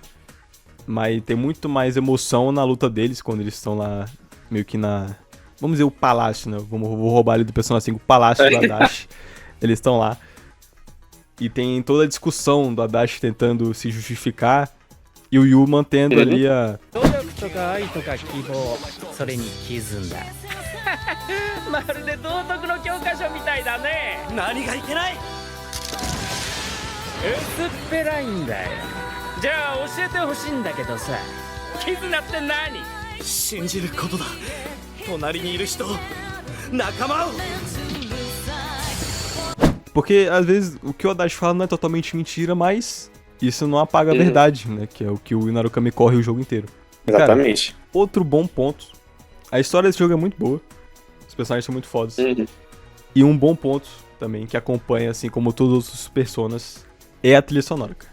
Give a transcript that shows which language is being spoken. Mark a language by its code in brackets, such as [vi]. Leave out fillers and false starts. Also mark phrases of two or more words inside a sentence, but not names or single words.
[pt] Mas tem muito mais emoção na luta deles quando eles estão lá meio que na... Vamos dizer o palácio, né? Vou roubar ali do personagem, o palácio do Adachi. Eles estão lá. E tem toda a discussão do Adachi tentando se justificar. E o Yu mantendo ali a... [ja] それに傷んだまるで道徳の教科書みたいだね何がいけない薄っぺらいんだよじゃあ教えてほしいんだけどさ絆って何信じることだ隣にいる人仲間を [pt] Porque às vezes o que o Adachi fala não é totalmente mentira, mas isso não apaga a verdade, né? Que é o que o Narukami corre o jogo inteiro. Exatamente. Cara, outro bom ponto. A história desse jogo é muito boa. Os personagens são muito fodas. E um bom ponto também, que acompanha, assim como todos os personas, é a trilha sonora, cara.